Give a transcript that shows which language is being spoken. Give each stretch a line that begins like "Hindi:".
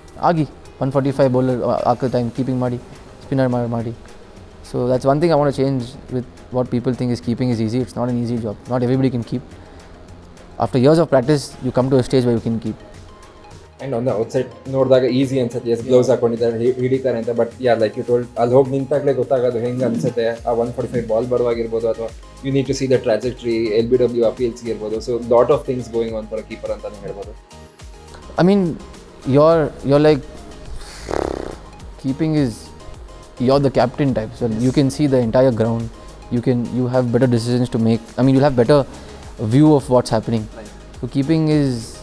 Kannada: ಆಗಿ 145 ಬೌಲರ್ ಹಾಕೋ time keeping ಮಾಡಿ, ಸ್ಪಿನ್ನರ್ ಮಾಡಿ.
English: So that's one thing I want to change with what people think is keeping is easy. It's not an easy job. Not everybody can keep. After years of practice, you come to a stage where you can keep. And on the outside
Kannada: ನೋಡಿದಾಗ easy ಅನ್ಸುತ್ತೆ, S gloves ಹಾಕೊಂಡಿದ್ದಾರೆ ಹಿಡಿತಾರೆ ಅಂತ.
English: but like you told,
Kannada: ಅಲ್ಲಿ ಹೋಗಿ ನಿಂತಾಗಲೇ ಗೊತ್ತಾಗೋದು ಹೆಂಗೆ ಅನ್ಸುತ್ತೆ ಆ 145 ಬಾಲ್ ಬರುವಾಗಿರ್ಬೋದು, ಅಥವಾ
English: you need to see the trajectory,
Kannada: LBW ಅಪೀಲ್ಸ್ಗೆ ಇರ್ಬೋದು.
English: so lot of things going on for a keeper
Kannada: ಅಂತಲೇ ಹೇಳ್ಬೋದು.
English: I mean, you're like, keeping is, you're the captain type, so you can see the entire ground. You have better decisions to make. I mean, you'll have better view of what's happening. So keeping is